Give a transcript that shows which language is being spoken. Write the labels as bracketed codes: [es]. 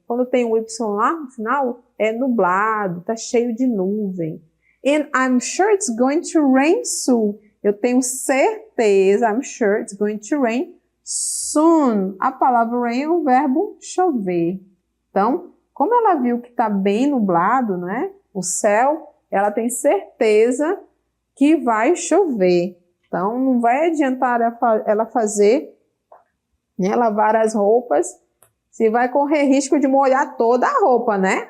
[pt] Quando tem um Y lá no final, é nublado, tá cheio de nuvem. [en] And I'm sure it's going to rain soon. [pt] Eu tenho certeza, [en] I'm sure it's going to rain soon. [pt] A palavra rain é o verbo chover. Então, como ela viu que está bem nublado, né, o céu, ela tem certeza que vai chover. Então, não vai adiantar ela fazer, né, lavar as roupas, se vai correr risco de molhar toda a roupa, né?